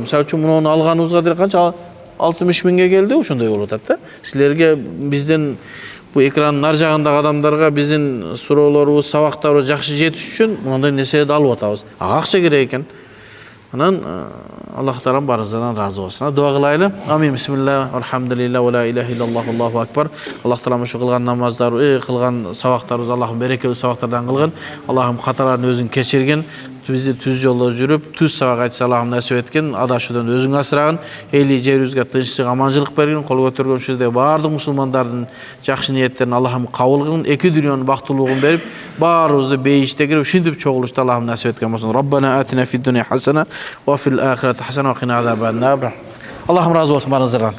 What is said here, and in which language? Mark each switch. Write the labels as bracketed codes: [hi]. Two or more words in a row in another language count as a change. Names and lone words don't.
[ky] Мисалы үчүн муну алганыбызга деле канча 60 миңге келди, ошондой болуп атат. Силерге биздин бу экранын ар жагындагы адамдарга биздин суроолорубуз, сабактарыбыз жакшы жетиш үчүн мындай нерселерди алып атабыз. Ага акча керек экен. Анан Аллах Таалам барыңыздан разы болсын. Дуа кылайлы. Амин. Бисмилlah. [ar] الحمد لله ولا إله إلا الله الله أكبر. [ky] Аллах Таалам ушу кылган намаздар, кылган сабактарыбыз Аллахым берекелүү сабактардан кылган. Аллахым каталарын өзүн кечирген. bizi түз жолдо жүрүп, түз сабак айтса Аллахым насип эткен, адашуудан өзүң асырагын, эли жерибизге тынччылык, аманчылык бергин, кол көтөргөн ушерде баардык мусулмандардын жакшы ниеттерин Аллахым кабыл кылгын, эки дүйнөнүн бактылуулугун берип, баарыбызды бейиште кирип, ушинтип чогулушту Аллахым насип эткен болсун. [ar] ربنا آتنا في الدنيا حسنة وفي الآخرة حسنة وقنا عذاب النار. [uz] Allohim rozi bo'lsin baringizlardan.